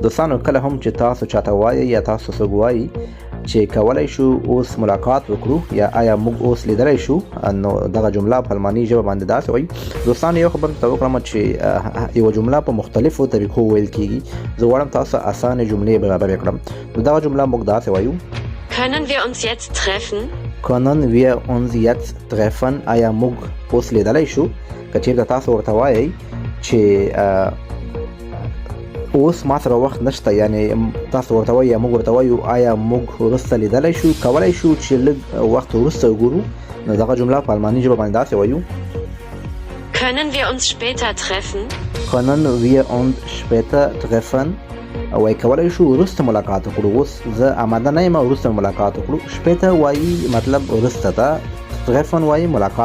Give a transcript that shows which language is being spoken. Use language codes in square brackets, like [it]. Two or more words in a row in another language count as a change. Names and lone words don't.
[ps] دوستانو، کله هم چې تاسو چاته وایي یا تاسو څوک وایي چې کولای شو اوس ملاقات وکړو یا آیا موږ اوس لیدلی شو، نو دغه جمله په الماني ژبه باندې داسې وایي. دوستانو، یو خبر ته وکړم چې یو جمله په مختلفو طریقو ویل کیږي. زه غواړم تاسو اسانه جملې برابر کړم. نو دغه جمله موږ داسې وایو: [de] Können wir uns jetzt treffen? Können wir uns jetzt treffen؟ [ps] آیا موږ اوس لیدلی شو؟ که چېرته تاسو ورته وایئ چې اوس ما سره وخت نشته، یعنې تاسو ورته وایئ یا موږ ورته وایو آیا موږ وروسته لیدلی شو، کولی شو چې لږ وخت وروسته وګورو، نو دغه جمله په الماني ژبه باندې داسې وایو: [de] Können wir uns später treffen? Können wir uns später treffen؟ [ps] وایي کولی شو وروسته ملاقات وکړو. اوس زه آماده نه یم وروسته ملاقات وکړو. شپېته وایي مطلب وروسته ته، treffen وایي ملاقات